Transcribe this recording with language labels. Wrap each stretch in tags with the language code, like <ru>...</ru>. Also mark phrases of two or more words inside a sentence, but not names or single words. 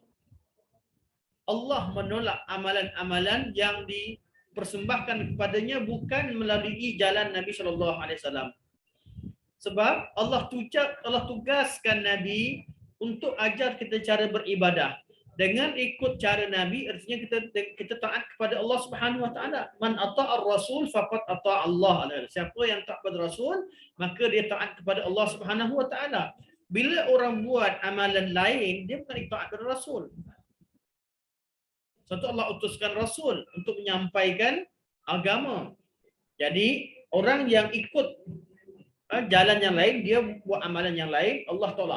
<ms>Allah menolak amalan-amalan yang dipersembahkan kepadanya bukan melalui jalan Nabi</ms> <ar>صلى الله عليه وسلم.</ar> <ms>Sebab Allah tugaskan Nabi untuk ajar kita cara beribadah. Dengan ikut cara Nabi, artinya kita taat kepada Allah</ms> <ar>سبحانه وتعالى. من أطاع الرسول فقد أطاع الله.</ar> <ms>Siapa yang taat kepada Rasul, maka dia taat kepada Allah</ms> <ar>سبحانه وتعالى.</ar> <ms>Bila orang buat amalan lain, dia bukan taat kepada Rasul. Satu, Allah utuskan Rasul untuk menyampaikan agama. Jadi orang yang ikut jalan yang lain, dia buat amalan yang lain, Allah tolak.</ms>